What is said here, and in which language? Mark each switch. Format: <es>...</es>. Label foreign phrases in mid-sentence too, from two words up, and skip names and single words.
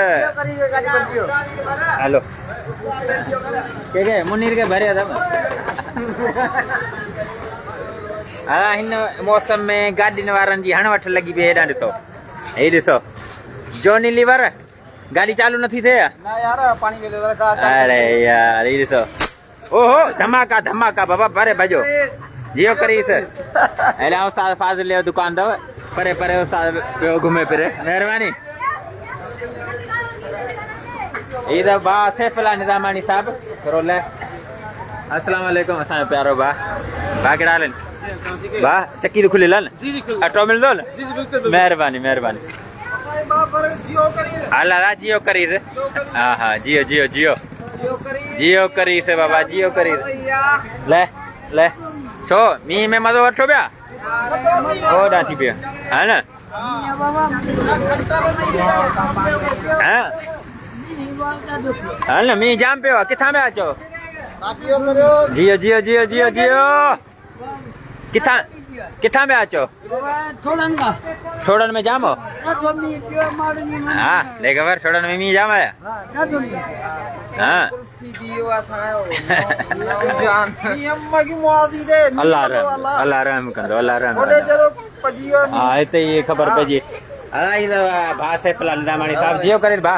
<sd>हलो के मुनीर खे भरिया अथव हा हिन मौसम में गाॾियुनि वारनि जी हणवठ लॻी पई हेॾां ॾिसो हे ॾिसो जोनी लीवर गाॾी चालू नथी थिए अरे यार ही ॾिसो ओहो धमाका धमाका बाबा भरे भॼो जियो करीस हेॾा उस्ताद फाज़िल जो दुकान अथव परे परे उस्ताद पियो घुमे फिरे महिरबानी हीअ त भाउ सैफुल्ला निज़ामानी साहिबु थोरो ले अस्सलाम वालेकुम असांजो प्यारो भाउ कहिड़ा हाल आहिनि भाउ चकी त खुलियल आहे न अटो मिलंदो न महिरबानी महिरबानी हल हला जियो करीस हा हा जियो जियो जियो जियो करीस बाबा जियो करीस ले ले छो मींहं में मज़ो वठो पिया होॾां थी पियो हा न हा न मींहुं जाम पियो आहे किथां पिया अचो जियो जियो जियो जियो जियो किथां किथां पिया अचो छोड़नि में जाम हो हा देख ख़बर छोड़नि में मींहुं जाम आया हा अल्लाह रहम कंदो अल्लाह रहम हा हिते ई ख़बर पइजी भाउ सैफुल्ला निज़ामानी साहब जियो करे भाउ</sd>